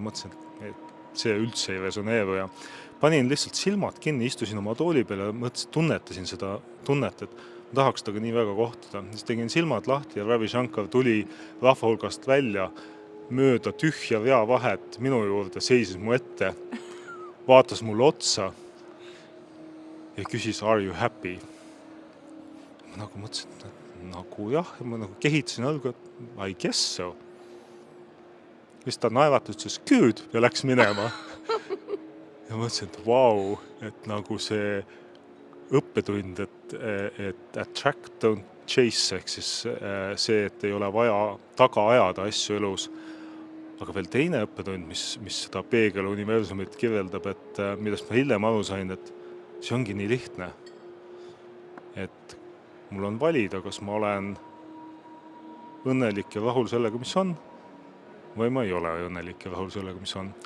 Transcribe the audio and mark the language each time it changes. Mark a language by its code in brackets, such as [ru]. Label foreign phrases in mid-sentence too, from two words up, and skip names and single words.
[et] Mõtlesin, et see üldse ei resoneeru ja panin lihtsalt silmad kinni, istusin oma tooli peale ja tunnetasin seda tunnet, et ma tahaks taga nii väga kohtuda. Siis tegin silmad lahti ja Ravi Shankar tuli rahva hulgast välja mööda tühja reavahet minu juurde, seisis mu ette, vaatas mulle otsa ja küsis, [en] are you happy? [et] Ma nagu mõtlesin, et nagu jah, ja ma nagu kehitasin algu, et [en] I guess so. [et] Siis ta naevatus, ütles good ja läks minema. Ja mõtlesin, et vau, et nagu see õppetund, et [en] attract, don't chase, [et] ehk siis see, et ei ole vaja taga ajada asju elus. Aga veel teine õppetund, mis seda peegeluniversumit kirjeldab, et millest ma hiljem aru sain, et see ongi nii lihtne. Et mul on valida, kas ma olen õnnelik ja rahul sellega, mis on, või ma ei ole õnnelik ja rahul sellega, mis on.